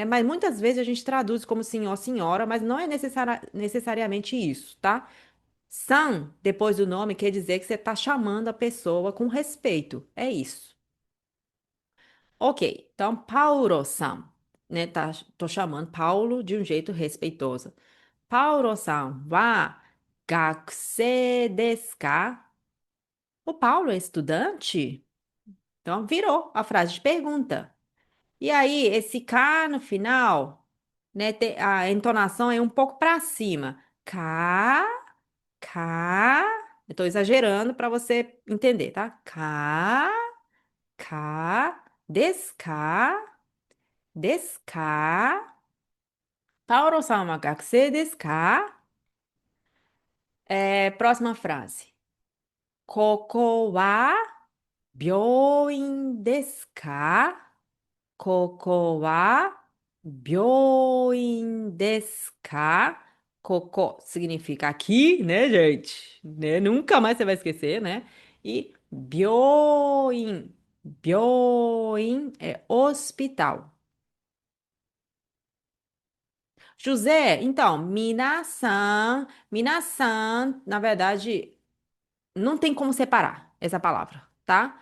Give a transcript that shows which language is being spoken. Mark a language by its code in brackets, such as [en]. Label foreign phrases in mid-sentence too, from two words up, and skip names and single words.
[pt] Mas muitas vezes a gente traduz como senhor, senhora, mas não é necessariamente isso, tá? San, depois do nome, quer dizer que você está chamando a pessoa com respeito. É isso. Ok, então Paulo-san, né? Tô chamando Paulo de um jeito respeitoso. [ja] Paulo さんは学生ですか? [pt] O Paulo é estudante? Então, virou a frase de pergunta. E aí, esse K no final, né, a entonação é um pouco para cima. K, K. Eu estou exagerando para você entender, tá? [ja] か、か、ですか. Tauro さんは学生ですか? [pt] Próxima frase. [ja] ここは病院ですか? ここは病院ですか? [pt] Significa aqui, né, gente? Né? Nunca mais você vai esquecer, né? E 病院é hospital. José, então, minasan, na verdade, não tem como separar essa palavra, tá?